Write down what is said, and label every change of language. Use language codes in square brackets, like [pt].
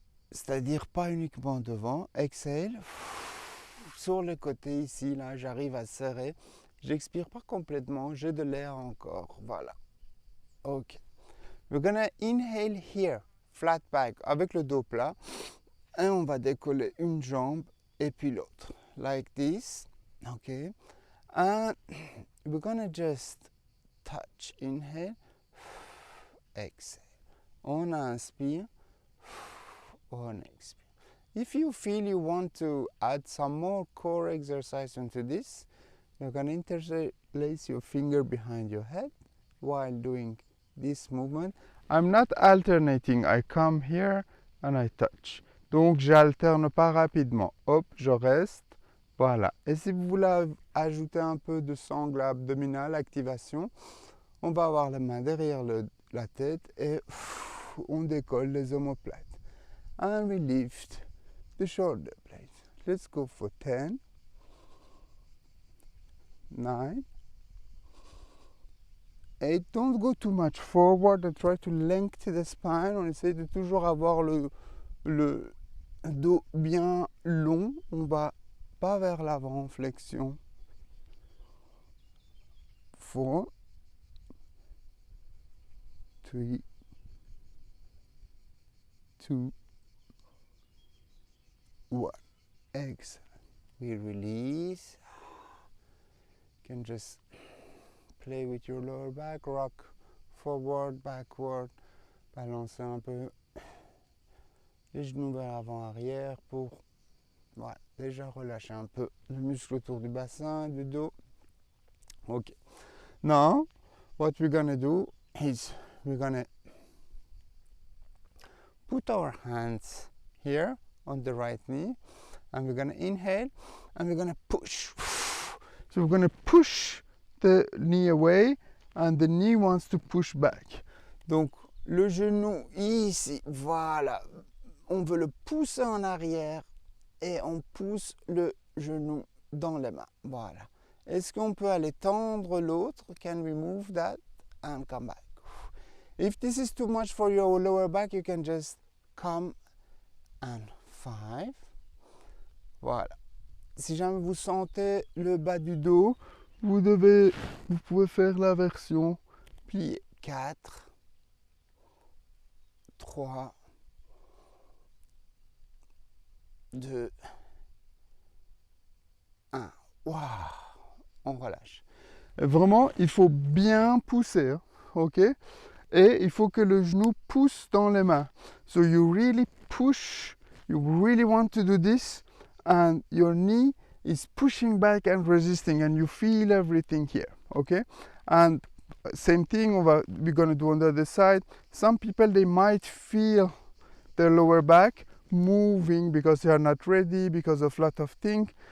[fr] C'est-à-dire pas uniquement devant. [en] Exhale. [fr] Sur le côté ici, là, j'arrive à serrer. J'expire pas complètement, j'ai de l'air encore. Voilà. Ok. [en] We're gonna inhale here, flat back, [fr] avec le dos plat. Et on va décoller une jambe et puis l'autre. [en] Like this. Ok. And we're gonna just touch. Inhale. Exhale. [fr] On inspire. On expire. [en] If you feel you want to add some more core exercise into this, you're gonna interlace your finger behind your head while doing this movement. I'm not alternating. I come here and I touch. [fr] Donc j'alterne pas rapidement. Hop, je reste. Voilà. Et si vous voulez ajouter un peu de sangle abdominale, activation, on va avoir la main derrière la tête et on décolle les omoplates. [en] And we lift the shoulder blades. Let's go for 10, 9, 8. Don't go too much forward and try to lengthen the spine. [fr] On essaie de toujours avoir le dos bien long. On va pas vers l'avant en flexion. 4, 3, 2, 1. Excellent. [en] We release. You can just play with your lower back, rock forward, backward, [fr] balancer un peu les genoux vers l'avant, arrière pour déjà relâcher un peu le muscle autour du bassin, du dos. Ok. [en] Now, what we're gonna do is we're gonna put our hands here on the right knee and we're gonna inhale and we're gonna push So we're going to push the knee away and the knee wants to push back. [fr] Donc le genou ici, voilà. On veut le pousser en arrière et on pousse le genou dans les mains. Voilà. Est-ce qu'on peut aller tendre l'autre? [en] Can we move that and come back? If this is too much for your lower back, you can just come and 5. [fr] Voilà. Si jamais vous sentez le bas du dos, vous pouvez faire la version pliée. 4, 3, 2, 1. Waouh! On relâche. Et vraiment, il faut bien pousser, hein, ok? Et il faut que le genou pousse dans les mains. [en] So you really push, you really want to do this, and your knee is pushing back and resisting, and you feel everything here, okay? And same thing, we're going to do on the other side. Some people, they might feel their lower back moving because they are not ready, because of a lot of things.